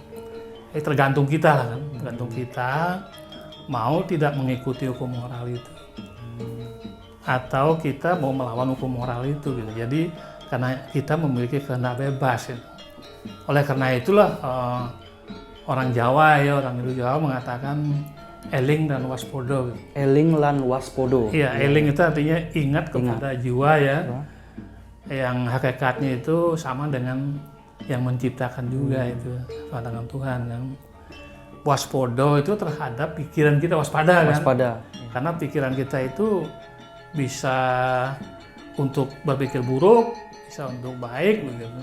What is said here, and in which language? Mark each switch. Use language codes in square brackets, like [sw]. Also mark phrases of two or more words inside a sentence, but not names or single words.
[id] Tergantung kita lah kan, tergantung kita mau tidak mengikuti hukum moral itu, atau kita mau melawan hukum moral itu gitu. Jadi karena kita memiliki kehendak bebas gitu. Oleh karena itulah orang Jawa ya, orang Hindu Jawa mengatakan eling dan waspodo gitu. [jv] Eling lan waspodo. [id] Iya, eling itu artinya ingat kepada jiwa ya. Yang hakikatnya itu sama dengan yang menciptakan juga itu, dengan Tuhan kan. Waspodo itu terhadap pikiran kita, waspada kan. Waspada. Karena pikiran kita itu bisa untuk berpikir buruk, bisa untuk baik begitu.